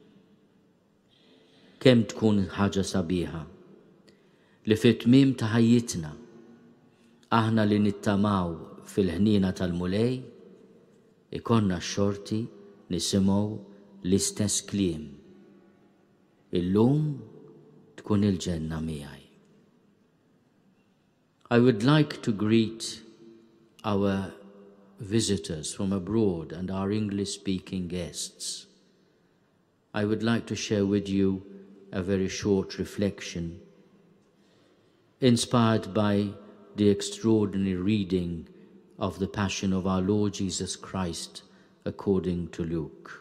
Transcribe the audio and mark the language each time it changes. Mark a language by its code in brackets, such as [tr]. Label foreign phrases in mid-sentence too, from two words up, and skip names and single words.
[mt] Kemm tkun ħaġa sabiħa li fit-tmiem ta' ħajjitna aħna li nittamaw fil-ħnina tal-mulej ikonna x-xorti nisimgħu l-istess kliem. Illum tkun il-ġenna miegħi. [en] I would like to greet our visitors from abroad and our English-speaking guests. I would like to share with you a very short reflection inspired by the extraordinary reading of the Passion of our Lord Jesus Christ according to Luke.